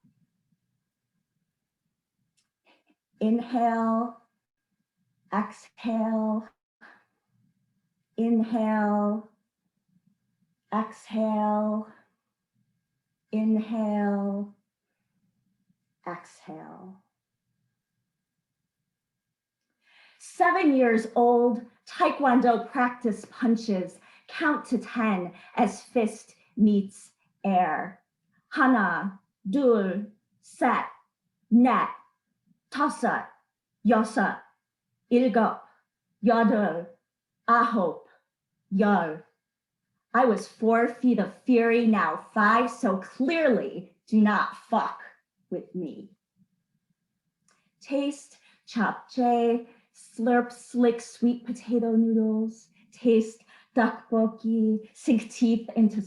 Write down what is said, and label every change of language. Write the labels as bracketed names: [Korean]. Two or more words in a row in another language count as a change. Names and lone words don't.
[English] Inhale, exhale, inhale, exhale, inhale, exhale. 7 years old, Taekwondo practice punches, count to 10 as fist meets air. [Korean] 하나, 둘, 셋, 넷, 다섯, 여섯, 일곱, 여덟, 아홉, 열. [English] I was 4 feet of fury, now 5, so clearly do not fuck with me. Taste japchae, slurp slick sweet potato noodles, taste tteokbokki, sink teeth into